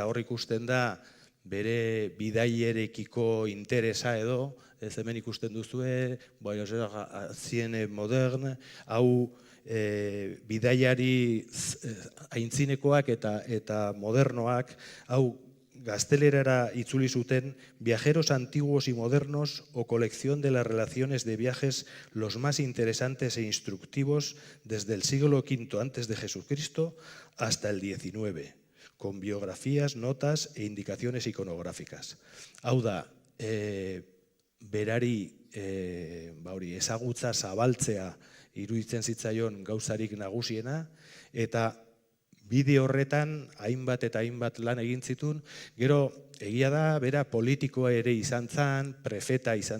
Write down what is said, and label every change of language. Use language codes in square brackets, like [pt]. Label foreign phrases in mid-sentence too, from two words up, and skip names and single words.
[eu] hor ikusten da bere bidaierekiko interesa edo, ez hemen ikusten duzue, ziene modern, hau bidaiari aintzinekoak eta modernoak, hau gaztelerara itzuli zuten [es] Viajeros antiguos y modernos o colección de las relaciones de viajes los más interesantes e instructivos desde el siglo V antes de Jesucristo hasta el XIX, con biografías, notas e indicaciones iconográficas. [eu] Hau da, berari ezagutza zabaltzea iruditzen zitzaion gauzarik nagusiena, eta bide horretan hainbat eta hainbat lan egin zituen. Gero, egia da, bera politikoa ere izan zen, prefeta izan